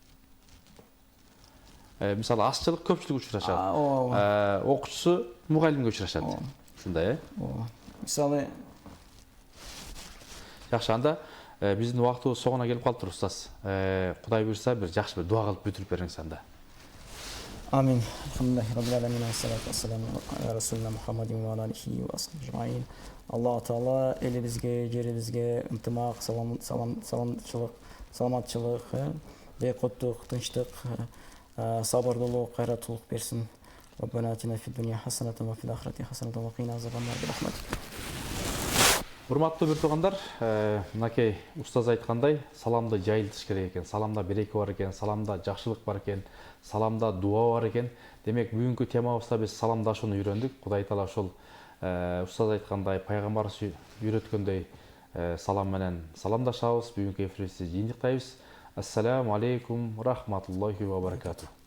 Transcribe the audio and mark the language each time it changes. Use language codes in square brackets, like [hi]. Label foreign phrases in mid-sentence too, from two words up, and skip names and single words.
[ky] Мисалы ашчылык көпчүлүк учурашат. Окуучусу мугалимге учурашат. Ушундай, Мисалы жакшы, анда биздин убактыбыз соңуна келип калыптыр, устаз. Кудай буйрса бир жакшы бир дуа кылып бүтүрүп бериңиз анда. Амин. [ar] الحمد لله رب العالمين الصلاة والسلام على رسولنا محمد وعليه وأصحابه. [ky] Аллах Таала элибизге, жерибизге ынтымак, саламатчылык, бейкоттук, тынчтык, сабырдуулук, кайраттуулук берсин. [ar] ربنا آتنا في الدنيا حسنة وفي الآخرة حسنة وقنا عذاب النار برحمتك. [ky] Урматтуу бир туугандар, мынакей устаз айткандай, саламды жайылтыш керек экен, саламда береке бар экен, саламда жакшылык бар экен, саламда дуа бар экен. Демек, бүгүнкү темабызда биз саламдашууну үйрөндүк. Кудай таала ошол устаз айткандай, пайгамбарыбыз үйрөткөндөй салам менен саламдашабыз. Бүгүнкү эфирибизди жыйынтыктайбыз. [ar] السلام عليكم رحمة الله وبركاته.